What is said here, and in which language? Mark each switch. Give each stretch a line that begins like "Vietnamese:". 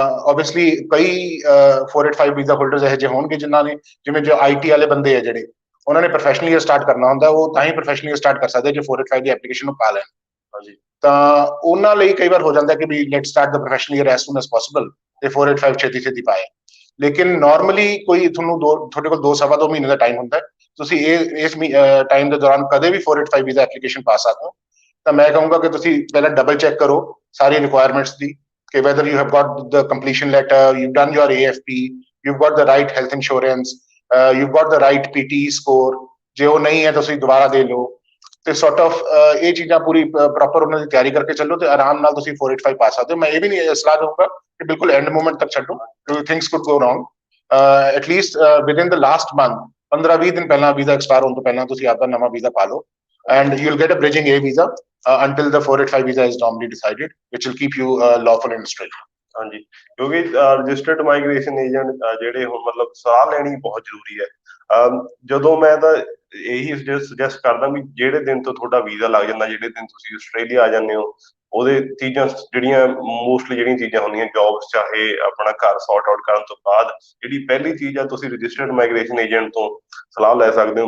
Punjabi: obviously ਕਈ 485 visa holders ਇਹੋ ਜਿਹੇ ਹੋਣਗੇ ਜਿਨ੍ਹਾਂ ਨੇ, ਜਿਵੇਂ ਜੋ IT ਵਾਲੇ ਬੰਦੇ ਆ ਜਿਹੜੇ, ਉਹਨਾਂ ਨੇ ਪ੍ਰੋਫੈਸ਼ਨਲ ਈਅਰ ਸਟਾਰਟ ਕਰਨਾ ਹੁੰਦਾ, ਉਹ ਤਾਂ ਹੀ ਪ੍ਰੋਫੈਸ਼ਨਲ ਈਅਰ ਸਟਾਰਟ ਕਰ ਸਕਦੇ ਜੇ 485 ਦੀ ਐਪਲੀਕੇਸ਼ਨ ਨੂੰ ਪਾ ਲੈਣ। ਹਾਂਜੀ। ਤਾਂ ਉਹਨਾਂ ਲਈ ਕਈ ਵਾਰ ਹੋ ਜਾਂਦਾ ਕਿ ਵੀ ਲੈਟ ਸਟਾਰਟ ਦਾ professional year
English: as soon as possible,
Punjabi: ਤੇ 485 ਛੇਤੀ ਛੇਤੀ ਪਾਏ। ਲੇਕਿਨ ਨਾਰਮਲੀ ਕੋਈ ਤੁਹਾਨੂੰ ਤੁਹਾਡੇ ਕੋਲ 2 ਮਹੀਨੇ ਦਾ ਟਾਈਮ ਹੁੰਦਾ, ਤੁਸੀਂ ਇਸ ਟਾਈਮ ਦੇ ਦੌਰਾਨ ਕਦੇ ਵੀ 485 ਵੀਜ਼ਾ ਐਪਲੀਕੇਸ਼ਨ ਪਾ ਸਕਦੇ ਹੋ। ਤਾਂ ਮੈਂ ਕਹੂੰਗਾ ਕਿ ਤੁਸੀਂ ਪਹਿਲਾਂ ਡਬਲ ਚੈੱਕ ਕਰੋ ਸਾਰੀ ਰਿਕੁਆਇਰਮੈਂਟਸ ਦੀ, ਕਿ
English: whether you have got the completion letter, you've done your AFP, you've got the right health insurance, you've got the right PTE score।
Punjabi: ਜੇ ਉਹ ਨਹੀਂ ਹੈ ਤੁਸੀਂ ਦੁਬਾਰਾ ਦੇ ਲਓ, ਤੇ ਸੌਰਟ ਆਫ ਇਹ ਚੀਜ਼ਾਂ ਪੂਰੀ ਪ੍ਰੋਪਰ ਉਹਨਾਂ ਦੀ ਤਿਆਰੀ ਕਰਕੇ ਚੱਲੋ, ਤੇ ਆਰਾਮ ਨਾਲ ਤੁਸੀਂ 485 ਪਾ ਸਕਦੇ ਹੋ। ਮੈਂ ਇਹ ਵੀ ਨਹੀਂ ਸਲਾਹ ਦਊਂਗਾ ਕਿ ਬਿਲਕੁਲ ਐਂਡ ਮੂਮੈਂਟ ਤੱਕ ਛੱਡੋ,
English: Things could go wrong. At least within the last month
Punjabi: 15-20 ਦਿਨ ਪਹਿਲਾਂ ਵੀਜ਼ਾ ਐਕਸਪਾਇਰ ਹੋਣ ਤੋਂ ਪਹਿਲਾਂ ਤੁਸੀਂ ਆਪਦਾ ਨਵਾਂ ਵੀਜ਼ਾ ਪਾ ਲਓ,
English: and you'll get a bridging A visa until the 485 visa is normally decided, which will keep you lawful in Australia।
Punjabi: ਹਾਂਜੀ, ਕਿਉਂਕਿ ਰਜਿਸਟਰਡ ਮਾਈਗ੍ਰੇਸ਼ਨ ਏਜੰਟ ਜਿਹੜੇ ਹੁਣ ਮਤਲਬ ਸਲਾਹ ਲੈਣੀ ਬਹੁਤ ਜ਼ਰੂਰੀ ਹੈ। ਜਦੋਂ ਮੈਂ ਤਾਂ ਇਹੀ ਸੁਜੈਸਟ ਕਰਦਾ ਵੀ ਜਿਹੜੇ ਦਿਨ ਤੋਂ ਤੁਹਾਡਾ ਵੀਜ਼ਾ ਲੱਗ ਜਾਂਦਾ, ਜਿਹੜੇ ਦਿਨ ਤੁਸੀਂ ਆਸਟ੍ਰੇਲੀਆ ਆ ਜਾਂਦੇ ਹੋ, ਉਹਦੇ ਚੀਜ਼ਾਂ ਜਿਹੜੀਆਂ ਮੋਸਟਲੀ ਜਿਹੜੀਆਂ ਚੀਜ਼ਾਂ ਹੁੰਦੀਆਂ, ਜੌਬਸ ਚਾਹੇ ਆਪਣਾ ਘਰ ਸੌਰਟ ਆਊਟ ਕਰਨ ਤੋਂ ਬਾਅਦ, ਜਿਹੜੀ ਪਹਿਲੀ ਚੀਜ਼ ਆ ਤੁਸੀਂ ਰਜਿਸਟਰਡ ਮਾਈਗ੍ਰੇਸ਼ਨ ਏਜੰਟ ਤੋਂ ਸਲਾਹ ਲੈ ਸਕਦੇ ਹੋ।